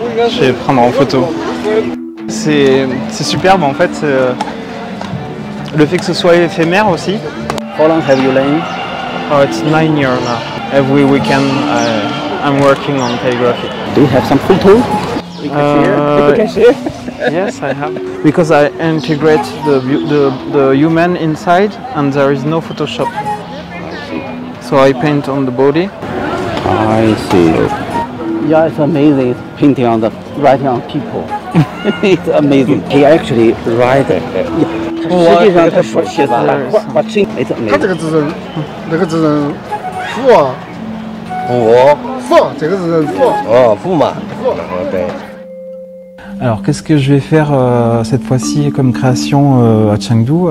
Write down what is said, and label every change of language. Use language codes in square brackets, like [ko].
[fr] Je vais prendre en photo. C'est superbe en fait. Le fait que ce soit éphémère aussi. [en] How long have you learned? Oh, it's 9 years now. Every weekend I'm working on calligraphy. Do you have some photo? We can share. Yes, I have. Because I integrate the human inside and there is no Photoshop. So I paint on the body. I see. Yeah, it's amazing. Painting on the writing on people. It's amazing. He actually write. [zh] 实际上他手写的把这 [en] it's amazing. [zh] 他这个字是那个字是父父，这个字是父。哦，驸马。对。 [fr] Alors qu'est-ce que je vais faire cette fois-ci comme création à Chengdu?